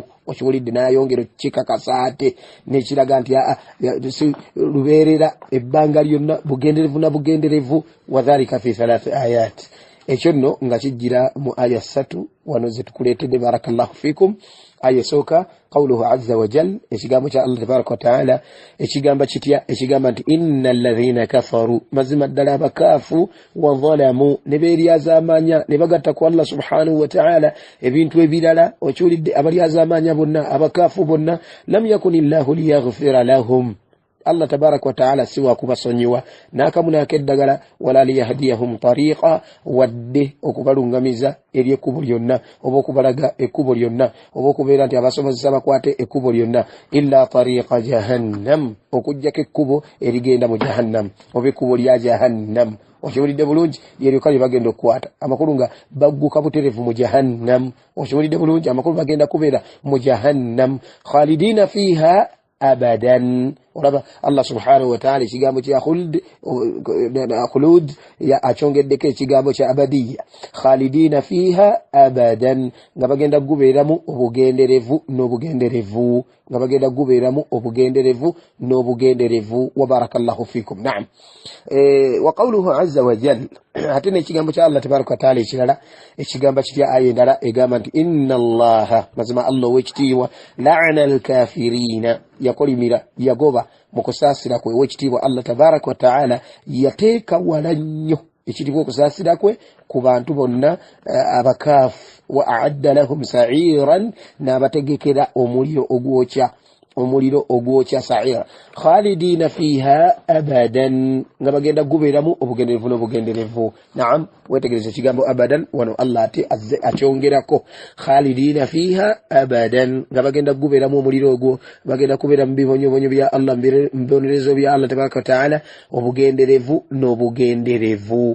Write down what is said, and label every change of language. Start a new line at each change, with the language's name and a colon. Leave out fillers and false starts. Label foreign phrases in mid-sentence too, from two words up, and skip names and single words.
Ganda: oshuhulidde n'ayongera okikakasa ate n'ekiraga nti lubeerera ebbanga lyonna bugenderevu na bugenderevu.
Arabic: وكذلك في 3 آيات,
Ganda: ekyo nno nga kijjira mu aya 3 wano ze tukuleetedde.
Arabic: بارك الله فيكم.
Ganda: aya esooka
Arabic: قوله عز وجل,
Ganda: ekigambo kya
Arabic: الله تبارك وتعالى
Ganda: ekigamba kitya? ekigamba nti
Arabic: إن الذين كفروا,
Ganda: mazima ddala abakaafu,
Arabic: وظلموا,
Ganda: ne beeryazaamanya ne bagatta ku Allah
Arabic: سبحانه وتعالى
Ganda: ebintu ebirala. okiwulidde abalyazaamanya bonna, abakaafu bonna,
Arabic: لم يكن الله ليغفر لهم, الله تبارك وتعالى
Ganda: siwa kubasonyiwa n'akamu n'akeddagala,
Arabic: ولا ليهديهم طريقا,
Ganda: wadde okubalungamiza eri ekkubo lyonna, oba okubalaga ekkubo lyonna, oba okubeera nti abasobozesa bakwate ekkubo lyonna,
Arabic: إلا طريق جهنم,
Ganda: okujjako ekkubo erigenda mu jahannam, oba ekkubo lya jahannam. okiwulidde bulungi? yeryoka lye bagenda okukwata amakulu nga bagguka buterevu mu jahannam. okiwulidde bulungi? amakulu bagenda kubeera mu jahannam,
Arabic: خالدين فيها أبدا.
Ganda: olaba Allah
Arabic: سبحانه وتعالى
Ganda: ekigambo kya khulud ya achongeddeko ekigambo kya abadiyya,
Arabic: خالدين فيها أبدا,
Ganda: nga bagenda gubeeramu obugenderevu n'obugenderevu, nga bagenda gubeeramu obugenderevu n'obugenderevu.
Arabic: وبارك الله فيكم. نعم، وقوله عز وجل,
Ganda: ate n'ekigambo kya
Arabic: الله تبارك وتعالى
Ganda: ekirala ekigamba kitya aya endala egamba nti
Arabic: إن الله,
Ganda: mazima Allah ow'ekitiibwa,
Arabic: لعن الكافرين,
Ganda: yakolimira yagoba mu kusaasira kwe. ow'ekitiibwa
Arabic: الله تبارك وتعالى
Ganda: yateeka wala nnyo ekitiibwa okusaasira kwe ku bantu bonna abakaafu.
Arabic: وأعد لهم سعيرا,
Ganda: n'abategekera omuliro ogwokya sa'ira,
Arabic: خالدين فيها أبدا,
Ganda: nga bagenda gubeeramu obugenderevu n'obugenderevu. Naam, wetegereza ekigambo abadan wano Allah ate akyongerako,
Arabic: خالدين فيها أبدا,
Ganda: nga bagenda gubeeramu omuliro ogwo, bagenda kubeera mu bibonyobonyo bya Allah, mu bibonerezo bya
Arabic: الله تبارك وتعالى,
Ganda: obugenderevu n'obugenderevu.